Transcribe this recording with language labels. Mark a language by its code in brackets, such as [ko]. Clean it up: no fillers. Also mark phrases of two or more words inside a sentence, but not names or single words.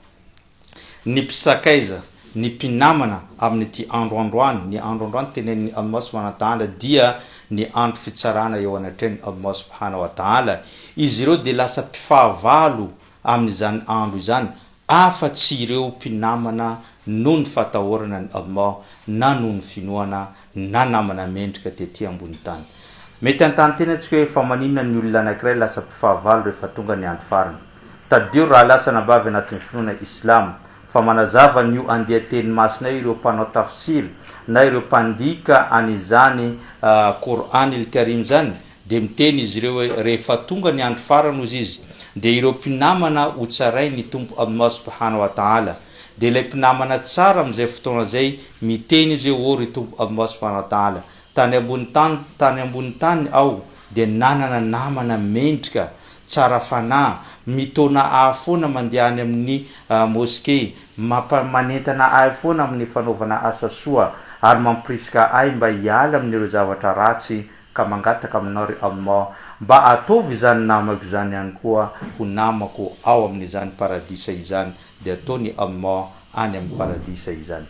[mg] Ny mpisakaiza ny mpinamana amin'ity androandroany, ny androandroany tenen'ny Allah [ar] سبحانه وتعالى [mg] dia ny andro fitsarana eo anatreny Allah [ar] سبحانه وتعالى. [mg] Izy ireo de lasa mpifahavalo amin'izany andro izany afa-tsy ireo mpinamana noho ny fatahorana ny Allah na noho ny finoana na namana mendrika tetỳ ambony tany. Mety antany tena tsika hoe fa maninona ny olona anankiray lasa mpifahavalo rehefa tonga ny andro farany. Tadio raha lasa nabavy anatin'ny finoana Islam fa manazava ny andeha teny masina ireo mpanao tafsir na ireo mpandika an'izany Qur'an al-Karim zany de miteny izy ireo hoe rehefa tonga ny andro farany ozy izy de ireo mpinamana ho tsaray ny tompo Allah [ar] سبحانه وتعالى. [mg] De ilay mpinamana tsara amin'izay fotoana zay miteny izy hoe ry tompo Allah [ar] سبحانه وتعالى, [mg] tany ambony tany ao de nanana namana mendrika tsara fanahy mitona ahy foana mandeha any amin'ny moské, manentana ahy foana amin'ny fanaovana asa soa ary mampirisika ahy mba hiala amin'ireo zavatra ratsy ka mangataka aminao ry Allah mba ataovy izany namako izany ihany koa ho namako ao amin'izany paradisa izany, de ataony Allah any amin'ny paradisa izany.